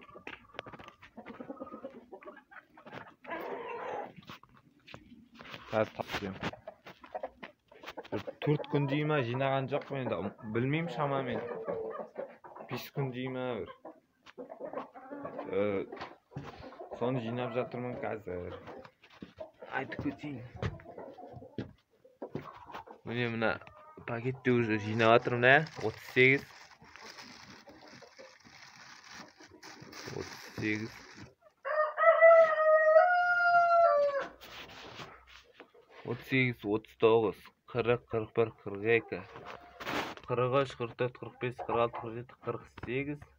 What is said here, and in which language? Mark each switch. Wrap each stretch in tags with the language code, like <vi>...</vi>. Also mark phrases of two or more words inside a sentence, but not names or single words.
<kaa>Qaz topdim. 4 kun deyman, jinagan jo'qman endi. Bilmayman shamamen. 5 kun deyman bir.</kaa> <kk>Son jinab жатырмын қазір. Айтып кетейін. Мына пакетте уже жинап жатырмын, 38. 38. 38, 39, 40, 41, 42, 43, 44, 45, 46, 47, 48.</kk>